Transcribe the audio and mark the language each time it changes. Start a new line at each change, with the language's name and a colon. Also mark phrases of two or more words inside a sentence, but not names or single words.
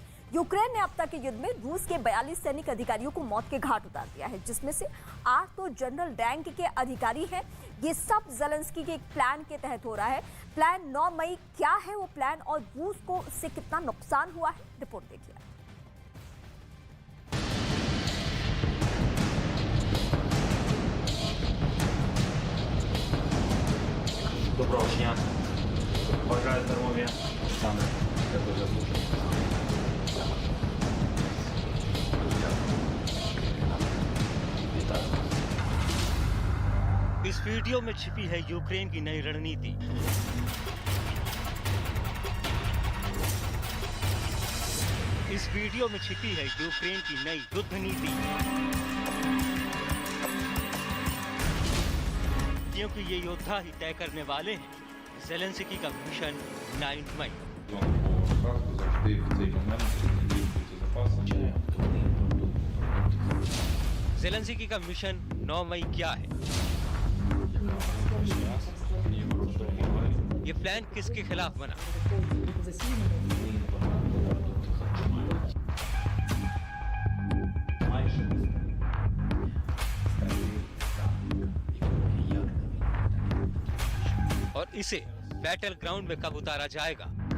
Hindi: यूक्रेन ने अब तक के युद्ध में रूस के 42 सैनिक अधिकारियों को मौत के घाट उतार दिया है, जिसमें से 8 तो जनरल रैंक के अधिकारी हैं। ये सब ज़ेलेंस्की के एक प्लान के तहत हो रहा है। प्लान 9 मई क्या है वो प्लान और रूस को इससे कितना नुकसान हुआ है, रिपोर्ट देखिए।
Ukrainian: Доброго дня. Бажаю здоров'я. Саме це дуже слушно.
Hindi: इस वीडियो में छिपी है यूक्रेन की नई रणनीति। इस वीडियो में छिपी है यूक्रेन की नई युद्ध नीति, क्योंकि ये योद्धा ही तय करने वाले हैं ज़ेलेंस्की का मिशन 9 मई।
Ukrainian: Завжди в цей момент ділиться запасами.
Hindi: जेलेंस्की का मिशन 9 मई क्या है? ये प्लान किसके खिलाफ बना? और इसे
English: battle ground
Hindi: में कब उतारा जाएगा?